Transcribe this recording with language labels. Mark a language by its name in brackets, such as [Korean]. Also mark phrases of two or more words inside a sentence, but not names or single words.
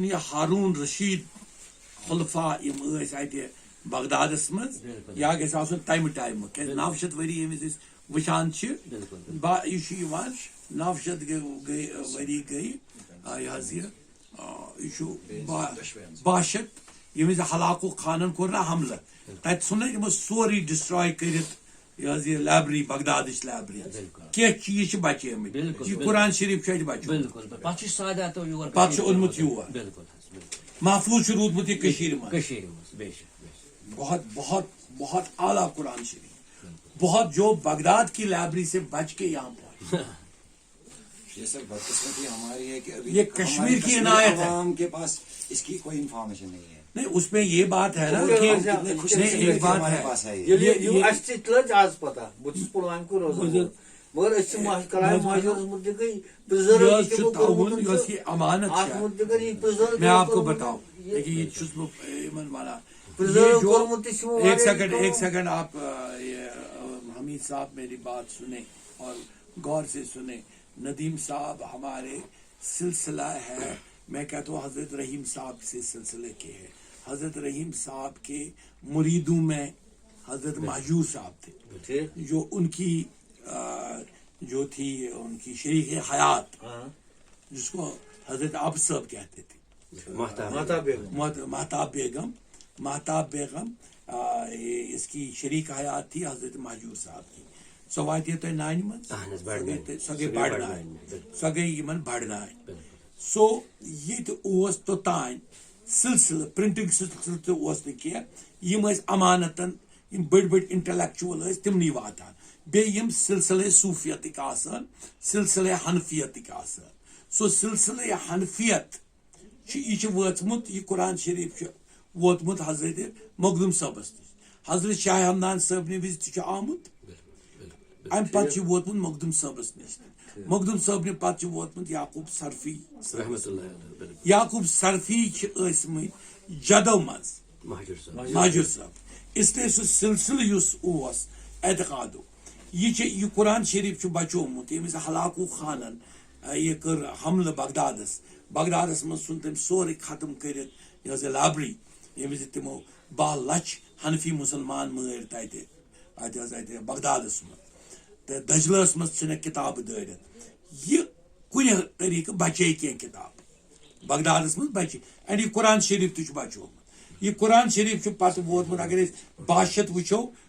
[Kashmiri] یہِ ہارون رشید خلفا یِم ٲسۍ اَتہِ بغدادس منٛز یا گژھِ آسُن تمہِ ٹایمہٕ کیٛازِ 900 ؤری ییٚمہِ وِزِ أسۍ وٕچھان چھِ یہِ چھُ یِوان 900 ؤری گٔے یہِ حظ یہِ یہ چھُ 62 ییٚمہِ وِزِ ہلاکو خانن کوٚر نا حملہٕ تتہِ ژھُن نا یِمو سورُے ڈسٹراے کٔرِتھ یہ لائبریری بغدادٕچ لائبریری کینٛہہ چیٖز چھِ بچٲمٕتۍ بالکل یہ قرآن شریف چھُ اَتہِ بچومُت بالکل پتہٕ چھُ ساداتو یور پتہٕ چھُ اوٚنمُت یور بالکل حظ بالکل محفوظ چھُ روٗدمُت یہِ کٔشیٖرِ منٛز کٔشیٖرِ منٛز بے شک [Urdu] بہت بہت بہت اعلیٰ قرآن شریف بہت جو بغداد کی لائبریری سے بچ کے یہاں پہنچے یہ سر بدقسمتی ہماری ہے کہ ابھی یہ کشمیر کی عنایت ہے عوام کے پاس اس کی کوئی انفارمیشن نہیں ہے. نہیں اس میں یہ بات ہے نا کہ نہیں ایک بات ہمارے ہے پاس ہے یہ. یہ [Kashmiri] اَسہِ تہِ لٔج آز پتہ بہٕ چھُس پُلوامہِ روزان مگر أسۍ چھِ کلام مہاجرس متعلقٕے یہ چھُ تعاون یۄس یہ امانت اتھ [Urdu] ہے [Kashmiri] متعلق یہِ پرزٲرو [Urdu] میں آپ کو بتاؤں دیکھیے [Kashmiri] یہ چھُس بہٕ یِمن وَنان پرزٲرو [Urdu] یہ جو [Kashmiri] کوٚرمُت تہِ چھُ [Urdu] ایک [Kashmiri] واریاہ [Urdu] سیکنڈ [Kashmiri] کٲم. [Urdu] ایک سیکنڈ آپ حمید صاحب میری بات سنیں اور غور سے سنیں. ندیم صاحب ہمارے سلسلہ ہے میں کہتا ہوں حضرت رحیم صاحب سے سلسلے کے ہے. حضرت رحیم صاحب کے مریدوں میں حضرت مہجور صاحب تھے ٹھیک جو ان کی جو تھی ان کی شریک حیات ہاں جس کو حضرت اب صاحب کہتے تھے ماتا بیگم مہتاب بیگم اس کی شریک حیات تھی حضرت مہجور صاحب کی [Kashmiri] سو واتہِ تۄہہِ نانہِ منٛز سۄ گٔے بڑناے سۄ گٔے یِمن بڑناے سو ییٚتہِ اوس توٚتانۍ سلسلہٕ پرنٹنگ سلسلہٕ تہِ اوس نہٕ کینٛہہ یِم ٲسۍ امانتن یِم بٔڑۍ بٔڑۍ انٹلیکچوَل ٲسۍ تِمنٕے واتان بیٚیہِ یِم سلسلے صوفیتٕکۍ آسان سلسلے حنفیتٕکۍ آسان سو سلسلے حنفیت چھُ یہِ چھُ وٲژمُت یہِ قرآن شریف چھُ ووتمُت حضرت مخدوم صٲبس نِش حضرت شاہ ہمدان صٲبنہِ وِزِ تہِ چھُ آمُت امہِ پتہٕ چھُ ووتمُت مخدوم صٲبس نِش مخدوم صٲبنہِ پتہٕ چھُ ووتمُت یعقوب سرفی رحمت اللہ یعقوب سرفی چھِ ٲسمٕتۍ جدو منٛز مہجور صٲب [Urdu] اس لیے [Kashmiri] سُہ سلسلہٕ یُس اوس اعتقادُک یہِ چھِ یہِ قرآن شریف چھُ بچومُت ییٚمہِ وِزِ ہلاکوٗ خانن یہِ کٔر حملہٕ بغدادس منٛز ژھُن تٔمۍ سورُے ختم کٔرِتھ یہِ ٲس لائبریری ییٚمہِ وِزِ تِمو 12 لچھ حنفی مُسلمان مٲرۍ تتہِ اتہِ بغدادس منٛز تہٕ دجلس منٛز ژھٕنکھ کِتابہٕ دٲرِتھ یہِ کُنہِ طریٖقہٕ بچے کینٛہہ کِتاب بغدادس منٛز بچے اینڈ یہِ قرآن شریف تہِ چھُ بچومُت یہِ قرآن شریف چھُ پتہٕ ووتمُت اگر أسۍ 62 وٕچھو